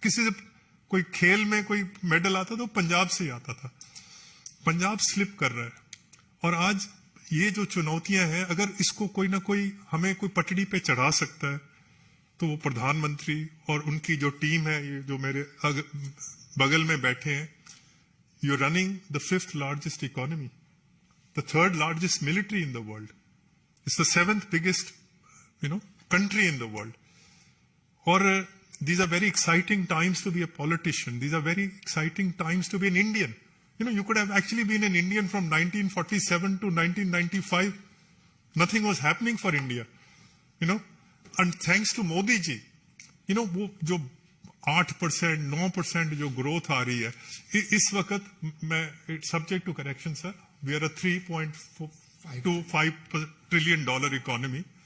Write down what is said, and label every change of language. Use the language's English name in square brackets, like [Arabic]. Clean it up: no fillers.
[Hindi] किसी से कोई खेल में कोई मेडल आता था, वो पंजाब से ही आता था। पंजाब स्लिप कर रहा है और आज ये जो चुनौतियां हैं, अगर इसको कोई ना कोई हमें कोई पटड़ी पे चढ़ा सकता है तो वो प्रधानमंत्री और उनकी जो टीम है, ये जो मेरे बगल में बैठे हैं। [English] You are running the 5th largest economy, the 3rd largest military in the world. It's the 7th biggest, country in the world. Or these are very exciting times to be a politician. These are very exciting times to be an Indian. You could have actually been an Indian from 1947 to 1995. Nothing was happening for India. And thanks to Modi ji, [Hindi] वो जो 8%, 9% जो growth आ रही है इस वक्त, मैं [English] Subject to correction sir, we are a $3.25 trillion economy.